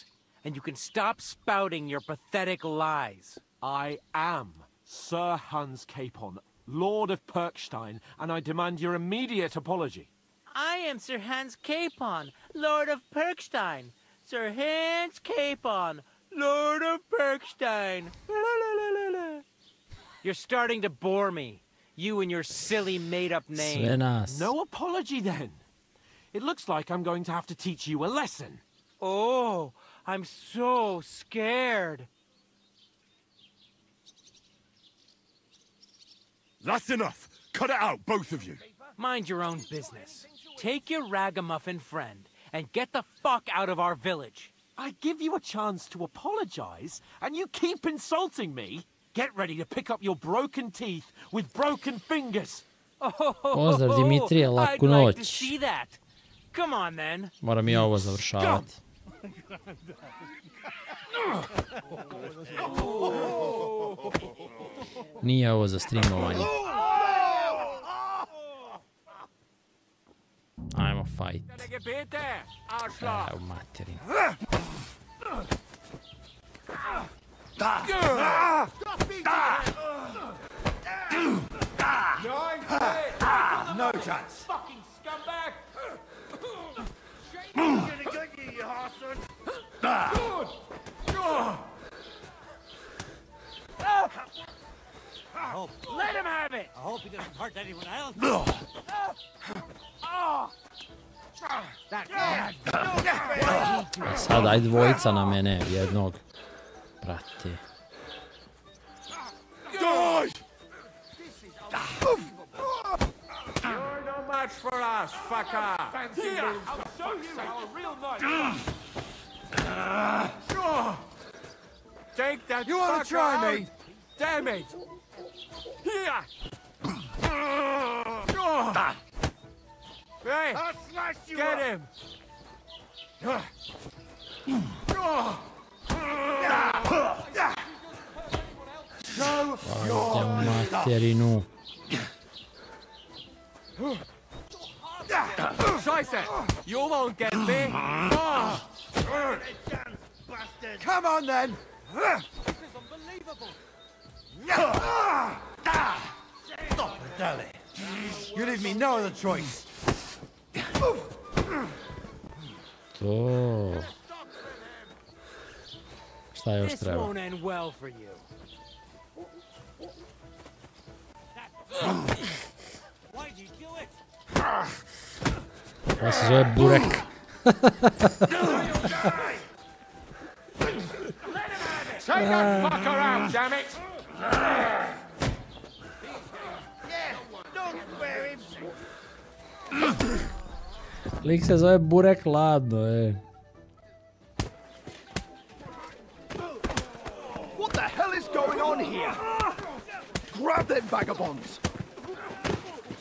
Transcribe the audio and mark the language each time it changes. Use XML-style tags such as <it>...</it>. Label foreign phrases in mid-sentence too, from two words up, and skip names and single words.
<en>And you can stop spouting your pathetic lies. I am Sir Hans Capon, Lord of Perkstein, and I demand your immediate apology. I am Sir Hans Capon, Lord of Perkstein. Sir Hans Capon, Lord of Perkstein. La, la, la, la, la. You're starting to bore me. You and your silly made-up name. Svenas. No apology, then. It looks like I'm going to have to teach you a lesson. Oh, I'm so scared. That's enough. Cut it out, both of you. Mind your own business. Take your ragamuffin friend and get the fuck out of our village. I give you a chance to apologize, and you keep insulting me? Get ready to pick up your broken teeth with broken fingers.</en> <sr>Pozdrav Dimitrije, laku</sr> <en>I'd like to</en> <sr>noć.</sr> <en>see that. Come on then.</en> <sr>Moram i ovo završavati. Nije ovo za streamovanje. Ajmo fight. Evo materin.</sr> <en>No chance. Fucking scumbag! Shane's gonna get you, you arson! Let him have it! I hope he doesn't hurt anyone else.</en> <sr>Sad, ajde dvojica na mene, jednog. Brate.</sr> <en>You're no match for us, fucker! Here, I'll show you how a real knife. Take that. You wanna fucker try out. me? Damn it! Here! Hey! I'll smash you Get up. him! Show</en> <sr>Ajde u materinu.</sr> <de>Scheiße!</de> <en>You won't get me! Come on then. This is unbelievable! Stop it, Deli. You leave me no other choice.</en> <sr>To. Šta još</sr> <en>This</en> <sr>treba?</sr> <en>won't end well for you. Why did you do it?</en> <sr>Ovo se zove burek.</sr> <en>Take that fucker out, damn it! Don't wear him.</en> <sr>Lik se zove burek ladno,</sr> <en>What the hell is going on here? Grab them vagabonds.</en>